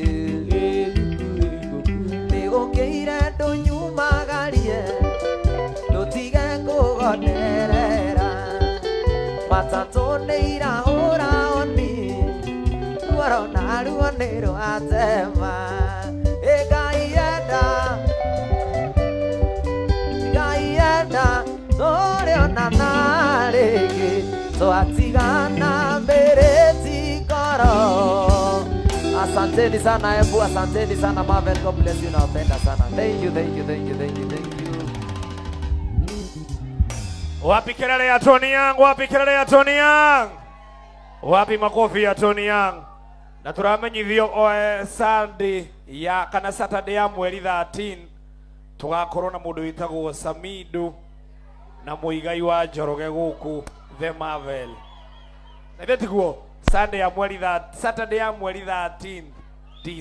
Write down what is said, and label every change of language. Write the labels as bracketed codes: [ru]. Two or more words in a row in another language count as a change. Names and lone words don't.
[ki] nĩgũkĩire ndũnyumagarie ndũtige kũgonerera matatũ nĩirahũra oni ruorona ruo nĩrwatema Ngai enda tũrĩonana rĩngĩ twatigana mbere tikoro. [sw] Asanteni sana Embu, asanteni sana Marvel, [en] God bless you, [sw] nawapenda sana. [en] Thank you, thank you, thank you, thank you, thank you. [sw] Wapi kelele ya Tony Young? Wapi kelele ya Tony Young? Wapi makofi ya Tony Young? [ki] Na turamenyithio Sunday ya kana Saturday ya mweri 13 tugakorwo na mundu witagwo Samido na muigai wa Njoroge guku The Marvel. Na betiguo Sunday ya mweri Saturday ya mweri 13 December.